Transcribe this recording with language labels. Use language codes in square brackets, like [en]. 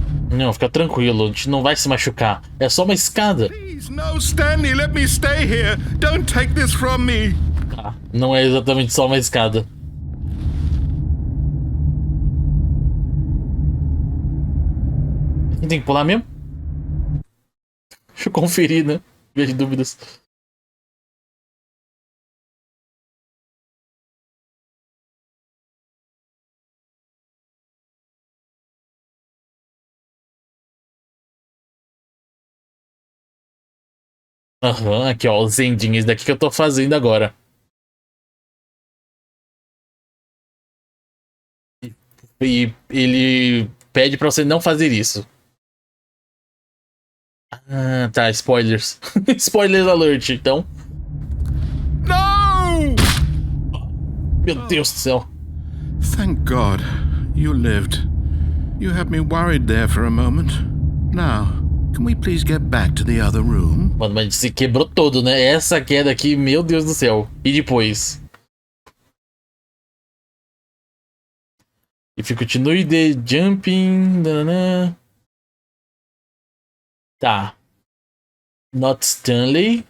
[pt] Não, fica tranquilo, a gente não vai se machucar. É só uma escada. [en] Please, no, Stanley, let me stay here. Don't take this from me. [pt] Ah, não é exatamente só uma escada. Tem que pular mesmo? Deixa eu conferir, né? Vejo dúvidas. Aham, aqui ó, os endings daqui que eu tô fazendo agora. E ele pede pra você não fazer isso. Ah, tá, spoilers. Spoilers alert, então. [en] No! [pt] Meu Deus do céu. [en] Thank God. You lived. You had me worried there for a moment. Now, can we please get back to the other room? [pt] Mano, mas se quebrou todo, né? Essa queda aqui, meu Deus do céu. E depois? [en] If you continue the jumping... Nanana. Tá. Not Stanley.